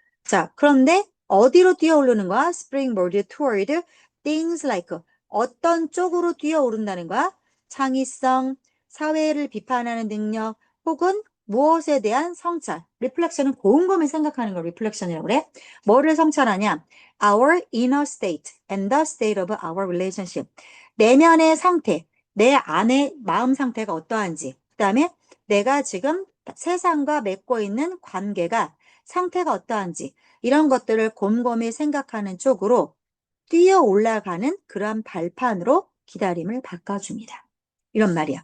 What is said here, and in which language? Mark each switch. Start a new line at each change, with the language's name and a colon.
Korean: 자, 그런데 어디로 뛰어오르는 거야?
English: Springboard toward things like
Korean: 어떤 쪽으로 뛰어오른다는 거야? 창의성, 사회를 비판하는 능력, 혹은 무엇에 대한 성찰. 리플렉션은 곰곰이 생각하는 걸 리플렉션이라고 그래. 뭐를 성찰하냐?
English: Our inner state and the state of our relationship.
Korean: 내면의 상태, 내 안의 마음 상태가 어떠한지. 그 다음에 내가 지금 세상과 맺고 있는 관계가 상태가 어떠한지. 이런 것들을 곰곰이 생각하는 쪽으로 뛰어 올라가는 그러한 발판으로 기다림을 바꿔줍니다. 이런 말이야.